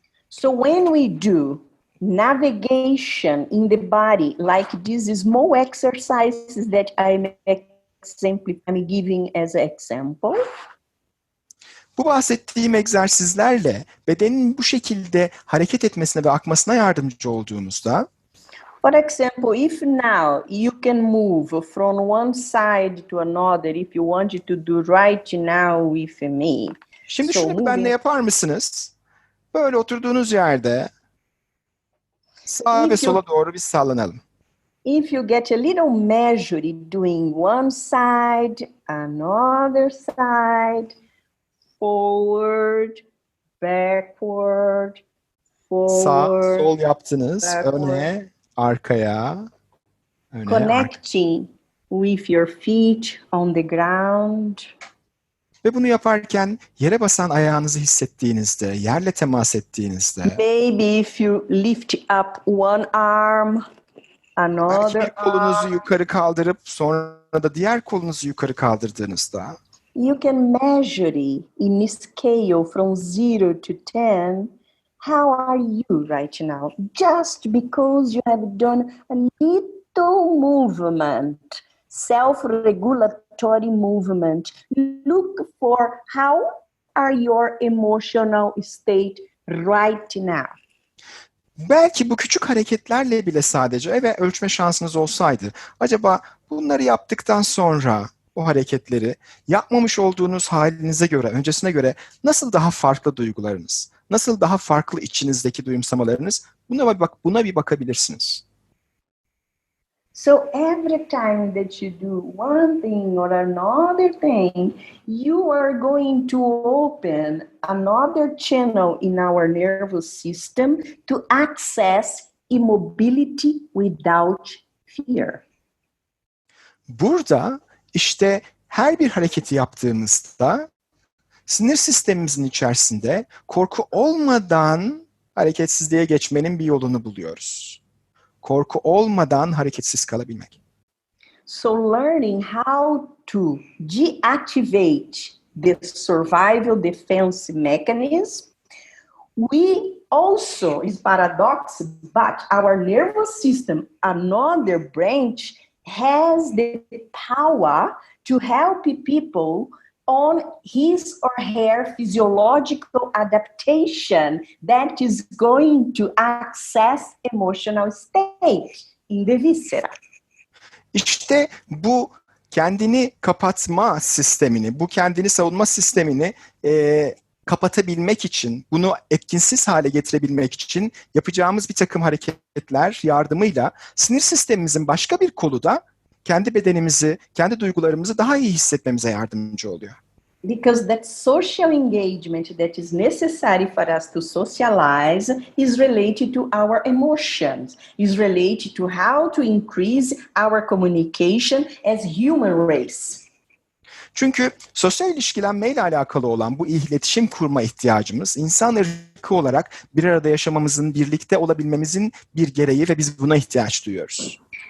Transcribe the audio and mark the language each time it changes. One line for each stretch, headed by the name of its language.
English: So when we do navigation in the body, like these small exercises that I'm giving as an example.
Turkish: Bu bahsettiğim egzersizlerle bedenin bu şekilde hareket etmesine ve akmasına yardımcı olduğumuzda,
English: for example, if now you can move from one side to another, if you wanted to do right now with me.
Turkish: Şimdi şunu benimle yapar mısınız? Böyle oturduğunuz yerde sağa ve sola doğru bir sallanalım.
English: If you get a little measured doing one side, another side, forward, backward, forward.
Turkish: Sağ, sol yaptınız. Backward. Öne, arkaya. Öne,
English: connecting with your feet on the ground.
Turkish: Ve bunu yaparken yere basan ayağınızı hissettiğinizde, yerle temas ettiğinizde.
English: Maybe if you lift up one arm, another
Turkish: belki bir kolunuzu yukarı kaldırıp sonra da diğer kolunuzu yukarı kaldırdığınızda.
English: You can measure in a scale from 0 to 10. How are you right now? Just because you have done a little movement, self-regulatory movement. Look for how are your emotional state right now.
Turkish: Belki bu küçük hareketlerle bile sadece ve ölçme şansınız olsaydı, acaba bunları yaptıktan sonra o hareketleri yapmamış olduğunuz halinize göre, öncesine göre nasıl daha farklı duygularınız, nasıl daha farklı içinizdeki duyumsamalarınız, buna bir bakabilirsiniz.
English: So every time that you do one thing or another thing, you are going to open another channel in our nervous system to access immobility without fear.
Turkish: Burada işte her bir hareketi yaptığımızda sinir sistemimizin içerisinde korku olmadan hareketsizliğe geçmenin bir yolunu buluyoruz. Korku olmadan hareketsiz kalabilmek.
English: So learning how to deactivate the survival defense mechanism, we also, is paradox, but our nervous system, another branch, has the power to help people on his or her physiological adaptation that is going to access emotional state in the viscera.
Turkish: İşte bu kendini kapatma sistemini, bu kendini savunma sistemini kapatabilmek için, bunu etkinsiz hale getirebilmek için yapacağımız bir takım hareketler yardımıyla sinir sistemimizin başka bir kolu da kendi bedenimizi, kendi duygularımızı daha iyi hissetmemize yardımcı oluyor.
English: Because that social engagement that is necessary for us to socialize is related to our emotions, is related to how to increase our communication as human race.
Turkish: Çünkü sosyal ilişkilenmeyle alakalı olan bu iletişim kurma ihtiyacımız insan ırkı olarak bir arada yaşamamızın, birlikte olabilmemizin bir gereği ve biz buna ihtiyaç duyuyoruz.